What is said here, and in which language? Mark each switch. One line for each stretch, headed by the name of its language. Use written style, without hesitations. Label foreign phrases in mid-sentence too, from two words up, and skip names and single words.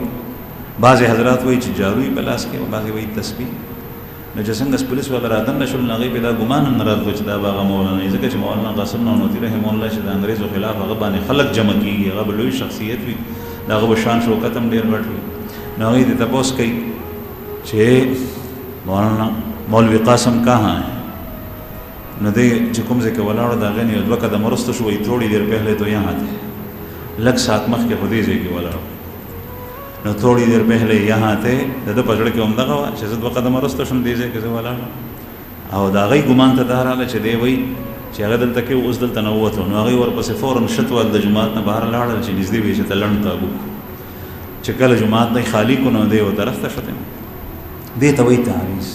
Pashto: بعضې حضرات وایي چې جارو یې په لاس کې بعضې وایي تسبیح. نو چې څنګه پولیس والا رادن شول نو هغوی پې دا ګمان هم نه راتلو چې دا به هغه مولانا وي ځکه چې مولانا قاسم نانوتي رحمه الله چې د انګریزو خلاف هغه باندې خلک جمع کېږي هغه به لوی شخصیت وي د هغه به شان شوکت هم ډېر غټ وي. نو هغوی دې تپوس کوي چې مولانا مولوی قاسم
Urdu: کہاں ہے
Pashto: نو دی چې کوم ځای کې ولاړو د هغې نه یو 2 قدم وروسته شو وایي
Urdu: تھوڑی دیر پہلے تو یہاں تھے
Pashto: لږ ساعت مخکې خو دې ځای کې ولاړو نو
Urdu: تھوڑی دیر پہلے یہاں تھے
Pashto: د ده په زړه کې همدغه وه چې زه 2 قدم وروسته شم دې ځای کې زه ولاړم او د هغوی ګمان ته دا راغله چې دی وایي چې هغه دلته کې اوس دلته نه ووتو نو هغوی ورپسې فوراً شت ول د جومات نه بهر لاړل چې نږدې وي چې ته لنډ تابو چې کله جومات دی خالي کو نو دی و طرف ته شته دې ته وایي تعریض.